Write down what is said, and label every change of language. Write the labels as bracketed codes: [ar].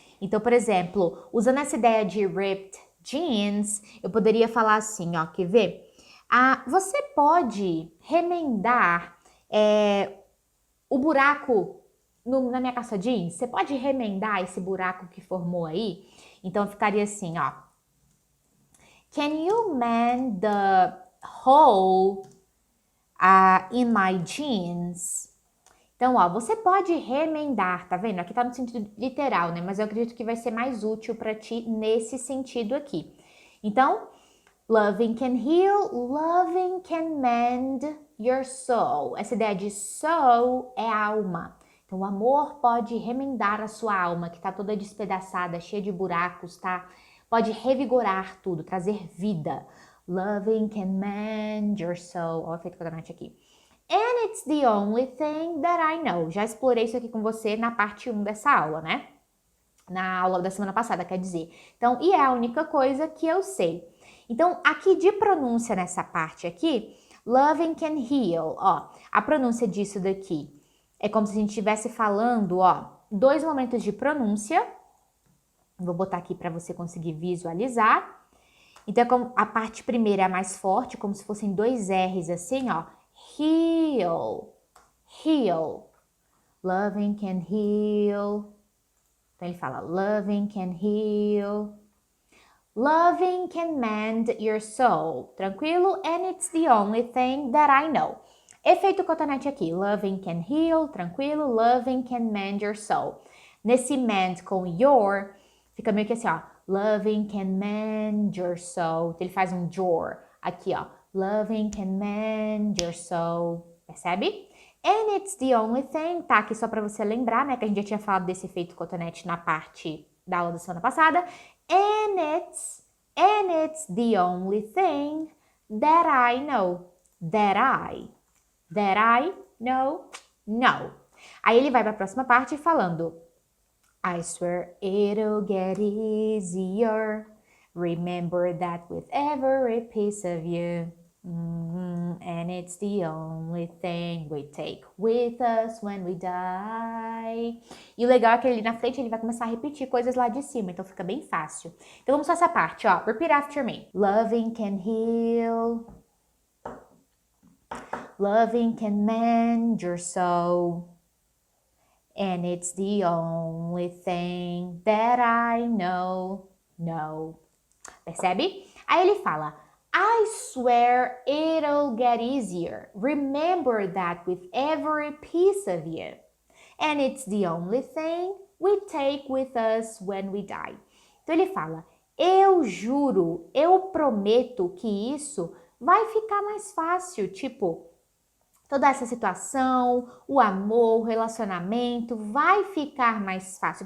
[pt] Então, por exemplo, usando essa ideia de ripped jeans, eu poderia falar assim, ó, quer ver? Você pode remendar o buraco na minha calça jeans? Você pode remendar esse buraco que formou aí? Então, ficaria assim, ó. [en] Can you mend the hole in my jeans? [pt] Então, ó, você pode remendar, tá vendo? Aqui tá no sentido literal, né? Mas eu acredito que vai ser mais útil para ti nesse sentido aqui. [en] Então, loving can heal, loving can mend your soul. [pt] Essa ideia de soul é alma. Então, o amor pode remendar a sua alma, que tá toda despedaçada, cheia de buracos, tá? Pode revigorar tudo, trazer vida. [en] Loving can mend your soul. [pt] Ó, o efeito quadrante aqui. [en] And it's the only thing that I know. [pt] Já explorei isso aqui com você na parte 1 dessa aula, né? Na aula da semana passada, quer dizer. Então, e é a única coisa que eu sei. Então, aqui de pronúncia nessa parte aqui, [en] loving can heal, [pt] ó. A pronúncia disso daqui é como se a gente estivesse falando, ó, 2 momentos de pronúncia. Vou botar aqui para você conseguir visualizar. Então, a parte primeira é a mais forte, como se fossem 2 R's assim, ó. [en] Heal, heal, loving can heal. [pt] Então ele fala, [en] loving can heal, loving can mend your soul. [pt] Tranquilo? [en] And it's the only thing that I know. [pt] Efeito cotonete aqui, [en] loving can heal, [pt] tranquilo, [en] loving can mend your soul. [pt] Nesse mend com your, fica meio que assim, ó, [en] loving can mend your soul. [pt] Então ele faz um your aqui, ó. [en] Loving can mend your soul. [pt] Percebe? [en] And it's the only thing. [pt] Tá aqui só pra você lembrar, né? Que a gente já tinha falado desse efeito cotonete na parte da aula da semana passada. [en] And it's the only thing that I know. That I know. [pt] Aí ele vai pra próxima parte falando [en] I swear it'll get easier. Remember that with every piece of you. And it's the only thing we take with us when we die. [pt] E o legal é que ali na frente ele vai começar a repetir coisas lá de cima, então fica bem fácil. Então vamos só essa parte, ó. [en] Repeat after me. Loving can heal. Loving can mend your soul. And it's the only thing that I know. [pt] Percebe? Aí ele fala [en] I swear it'll get easier. Remember that with every piece of you. And it's the only thing we take with us when we die. [pt] Então ele fala, eu juro, eu prometo que isso vai ficar mais fácil. Tipo, toda essa situação, o amor, o relacionamento vai ficar mais fácil.